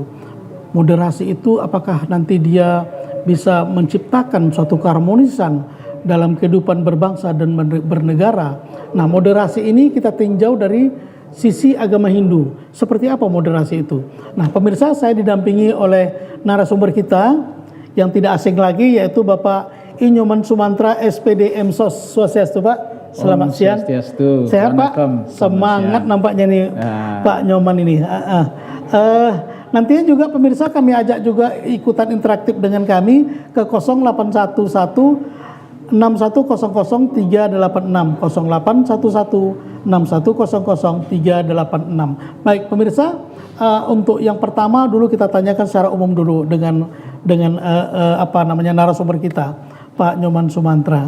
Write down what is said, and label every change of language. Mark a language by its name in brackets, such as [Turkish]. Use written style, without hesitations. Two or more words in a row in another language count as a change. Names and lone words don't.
[Indonesian] Moderasi itu apakah nanti dia bisa menciptakan suatu keharmonisan dalam kehidupan berbangsa dan bernegara? Nah, moderasi ini kita tinjau dari sisi agama Hindu. Seperti apa moderasi itu? Nah, pemirsa, saya didampingi oleh narasumber kita yang tidak asing lagi, yaitu Bapak I Nyoman Sumantra, SPD MSOS. Swastiastu, Pak. Selamat siang. Swastiastu. Sehat, Pak? Semangat nampaknya nih, Pak Nyoman ini. Nantinya juga pemirsa kami ajak juga ikutan interaktif dengan kami ke 0811 6100 386 0811 6100 386. Baik pemirsa, untuk yang pertama dulu kita tanyakan secara umum dulu dengan narasumber kita, Pak Nyoman Sumantra.